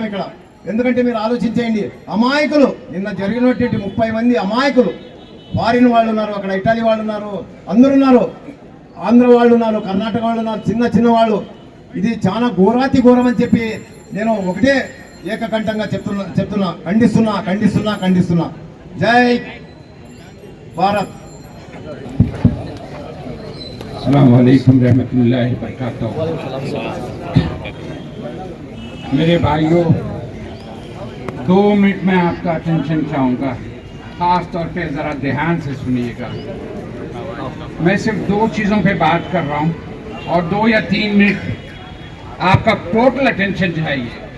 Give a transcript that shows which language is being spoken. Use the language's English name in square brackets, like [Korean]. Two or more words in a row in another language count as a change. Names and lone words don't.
[Telugu] ఇక్కడ ఎందుకంటే మీరు ఆలోచించేయండి, అమాయకులు నిన్న జరిగినటువంటి 30 మంది అమాయకులు, ఫారిన్ వాళ్ళు ఉన్నారు, అక్కడ ఇటాలీ వాళ్ళు ఉన్నారు, అందరూ ఉన్నారు, ఆంధ్ర వాళ్ళు ఉన్నారు, కర్ణాటక వాళ్ళు ఉన్నారు, చిన్న వాళ్ళు. ఇది చాలా ఘోరాతి ఘోరం అని చెప్పి నేను ఒకటే ఏకకంఠంగా చెప్తున్నా ఖండిస్తున్నా. జై భారత్. [Arabic] السلام عليكم رحمة الله و بركاته. [Hindi] मेरे भाइयों, 2 मिनट में आपका अटेंशन चाहूँगा, ख़ास तौर पे ज़रा ध्यान से सुनिएगा। मैं सिर्फ 2 चीज़ों पे बात कर रहा हूँ और 2 या 3 मिनट आपका [English] total attention [Hindi] चाहिए।